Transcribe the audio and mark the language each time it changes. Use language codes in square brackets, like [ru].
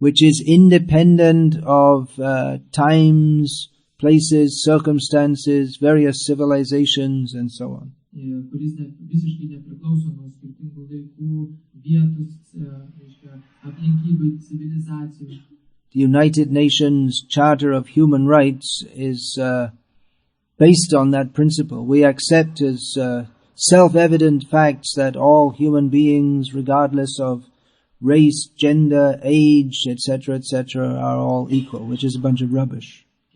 [en] Which is independent of times, places, circumstances, various civilizations, and so on. [lt] Kuris visiškai nepriklauso nuo skirtingų laikų, vietų, aplinkybių, civilizacijų. [en] The United Nations Charter of Human Rights is based on that principle. We accept as self-evident facts that all human beings, regardless of race, gender, age, etc., are all equal, which is a bunch of rubbish.